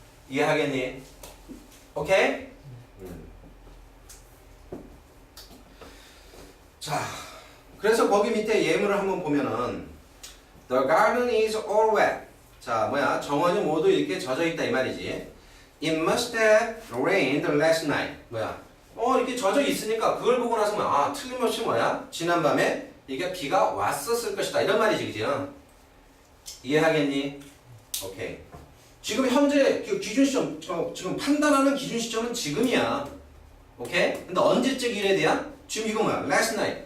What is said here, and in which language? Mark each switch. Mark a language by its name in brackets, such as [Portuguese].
[Korean] 이해하겠니? 오케이? 자, 그래서 거기 밑에 예문을 한번 보면은 [English] The garden is all wet. [Korean] 자, 뭐야? 정원이 모두 이렇게 젖어 있다 이 말이지. [English] It must have rained last night. [Korean] 뭐야? 이렇게 젖어 있으니까 그걸 보고 나서 뭐야? 틀림없이 뭐야? 지난밤에 이게 비가 왔었을 것이다 이런 말이지, 그지? 이해하겠니? 오케이. 지금 현재 기준 시점, 지금 판단하는 기준 시점은 지금이야. 오케이? 근데 언제적 일에 대한? 지금 이거 뭐야? last night.